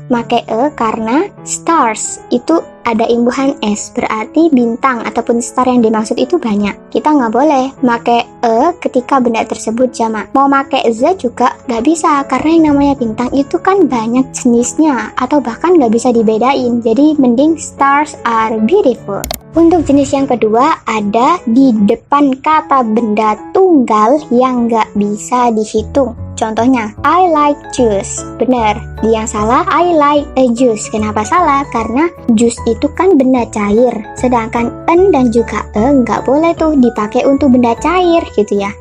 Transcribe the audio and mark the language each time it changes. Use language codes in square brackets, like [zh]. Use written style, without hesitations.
[id] Make karena stars itu ada imbuhan s, berarti bintang ataupun star yang dimaksud itu banyak. Kita nggak boleh make ketika benda tersebut jamak. Mau make the juga nggak bisa, karena yang namanya bintang itu kan banyak jenisnya atau bahkan nggak bisa dibedain. Jadi mending [en] stars are beautiful. [id] Untuk jenis yang kedua, ada di depan kata benda tunggal yang nggak bisa dihitung. Contohnya, [en] I like juice. [id] Benar, yang salah [en] I like a juice. [id] Kenapa salah? Karena juice itu kan benda cair. Sedangkan an dan juga nggak boleh tuh dipakai untuk benda cair gitu ya.